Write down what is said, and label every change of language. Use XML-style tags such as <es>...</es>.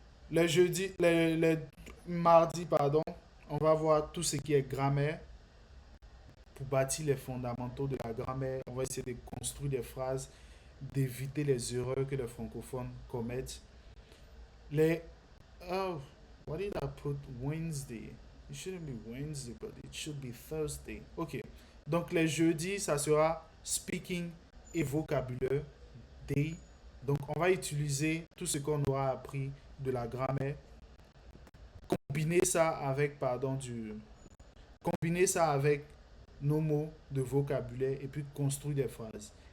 <fr>Le mardi, pardon, on va voir tout ce qui est grammaire pour bâtir les fondamentaux de la grammaire. On va essayer de construire des phrases, d'éviter les erreurs que les francophones commettent.</fr> <en>Oh, what did I put Wednesday? It shouldn't be Wednesday, but it should be Thursday.</en> <fr>Ok, donc les jeudis, ça sera speaking et vocabulaire day. Donc on va utiliser tout ce qu'on aura appris de la grammaire, combiner ça avec, combiner ça avec nos mots de vocabulaire et puis construire des phrases.</fr>